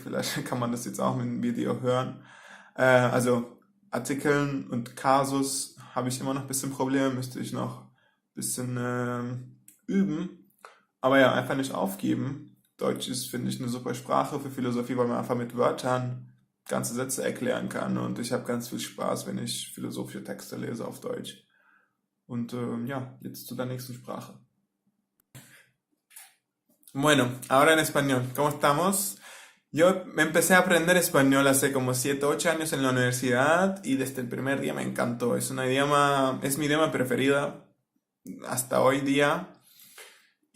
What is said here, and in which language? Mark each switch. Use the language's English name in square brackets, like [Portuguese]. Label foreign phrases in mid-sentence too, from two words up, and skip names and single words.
[German] Vielleicht kann man das jetzt auch mit dem Video hören. Also Artikeln und Kasus habe ich immer noch ein bisschen Probleme, müsste ich noch ein bisschen üben. Aber ja, einfach nicht aufgeben. Deutsch ist, finde ich, eine super Sprache für Philosophie, weil man einfach mit Wörtern ganze Sätze erklären kann, und ich habe ganz viel Spaß, wenn ich philosophische Texte lese auf Deutsch. Und ja, jetzt zu der nächsten Sprache. [Spanish] Bueno, ahora en español. ¿Cómo estamos? Yo me empecé a aprender español hace como 7, 8 años en la universidad, y desde el primer día me encantó. Es mi idioma preferido hasta hoy día.